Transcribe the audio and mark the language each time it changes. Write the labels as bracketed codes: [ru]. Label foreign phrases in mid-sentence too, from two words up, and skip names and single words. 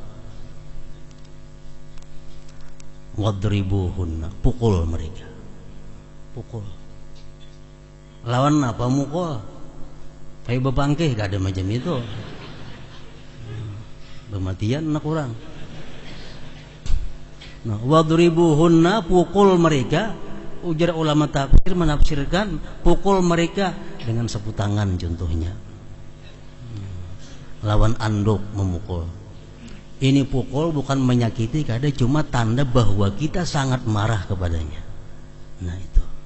[id] Wadribuhunna, pukul mereka, pukul. [bjn] Lawan apa? Mukul. Kayak bepangkeh, gak ada macam itu. Bematian nak orang. [id] Nah, wadribuhunna, pukul mereka. Ujar ulama tafsir menafsirkan pukul mereka dengan sapu tangan contohnya. [bjn] Lawan anduk memukul. [id] Ini pukul bukan menyakiti, kada cuma tanda bahwa kita sangat marah kepadanya. Nah itu.